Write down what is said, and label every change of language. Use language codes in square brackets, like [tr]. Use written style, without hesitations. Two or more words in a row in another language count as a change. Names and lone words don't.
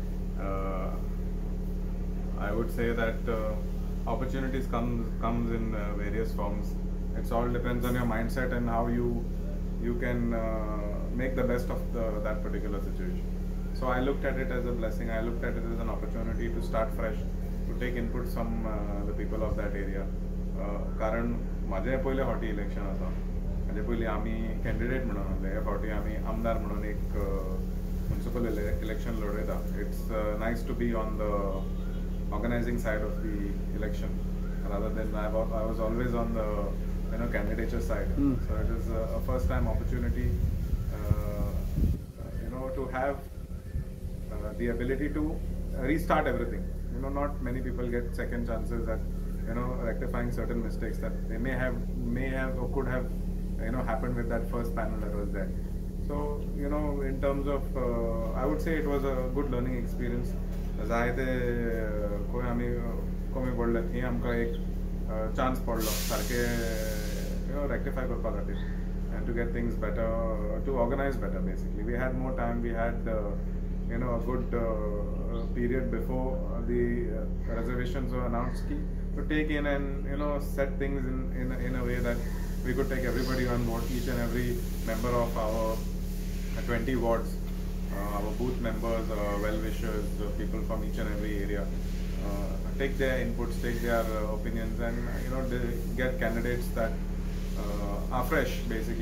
[en] I would say that opportunities comes in various forms. It all depends on your mindset and how you can make the best of that particular situation. So I looked at it as a blessing. I looked at it as an opportunity to start fresh, to take input from the people of that area. [kok] कारण माझे पहिले फावटी इलेक्शन आसा म्हणजे पयलीं आमी कॅन्डिडेट म्हणून आसले ह्या फावटी आमी आमदार म्हणून एक [en] municipal election [kok] लढयता. [en] It's nice to be on the organizing side of the election rather than I was always on the candidature side. So it is a first time opportunity to have the ability to restart everything. Not many people get second chances at rectifying certain mistakes that they may have or could have happened with that first panel that was there. So in terms of I would say it was a good learning experience. [kok] जायते कोई आमी कमी पडले थी आमकां एक चान्स पडलो सारके rectify करपा खातीर [en] and to get things better, to organize better basically. We had more time, we had a good period before the reservations were announced to take in and set things in a way that we could take everybody on board, each and every member of our 20 wards, our booth members, well-wishers, people from each and every area, take their inputs, take their opinions, and get candidates that are fresh basically.